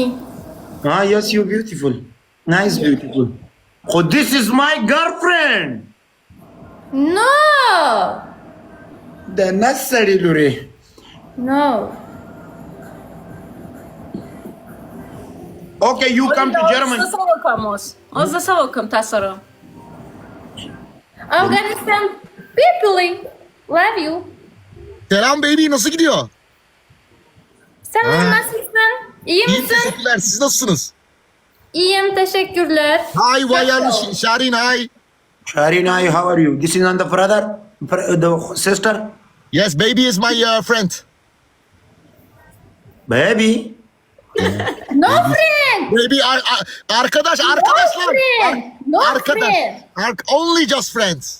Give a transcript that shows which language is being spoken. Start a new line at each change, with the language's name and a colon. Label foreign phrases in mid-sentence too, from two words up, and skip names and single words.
English: Yes, you're beautiful. Nice, beautiful. Oh, this is my girlfriend. No. The necessary lure. No. Okay, you come to Germany.
Pashto: زه څه وکړم اوس زه څه وکړم تا سره
English: Afghanistan people love you.
Turkish: Selam baby, nasıl gidiyor? Sen nasılsın? İyi İyi, misin? teşekkürler. Siz nasılsınız? İyiyim, teşekkürler.
English: Hi, Waliullah Sahibzada da Sarin, hi. Sharina, how are you? This is not the brother, the sister. Yes, baby is my friend. Baby. No friend.
Turkish: Baby, arkadaşlar.
English: friend. No friend. Only just friends.